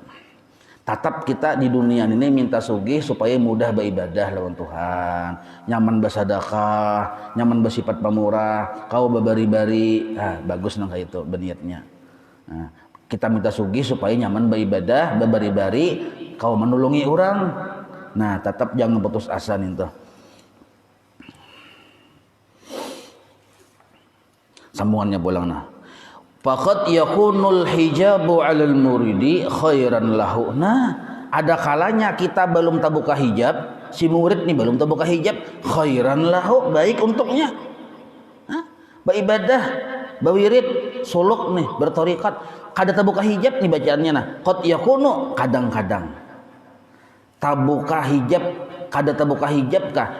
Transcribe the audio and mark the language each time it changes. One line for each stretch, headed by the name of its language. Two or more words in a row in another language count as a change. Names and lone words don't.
Banjar: Tatap kita di dunia ini minta sugih supaya mudah beribadah lawan Tuhan, nyaman bersedekah, nyaman bersifat pemurah, kau babari-bari, bagus nang kayak itu berniatnya. Nah, kita minta sugih supaya nyaman beribadah, babari-bari, kau menolongi orang. Nah, tetap jangan putus asa nih tuh. Sambungannya bolang nah.
Arabic: Faqad yakunul hijabu 'alal muridi khairan lahu.
Banjar: Nah, ada kalanya kita belum terbuka hijab, si murid nih belum terbuka hijab,
Arabic: khairan lahu,
Banjar: baik untuknya. Beribadah, berwirid, suluk nih, bertorikat, kada terbuka hijab nih bacaannya nah.
Arabic: Qad yakunu
Banjar: kadang-kadang. Terbuka hijab, kada terbuka hijab kah?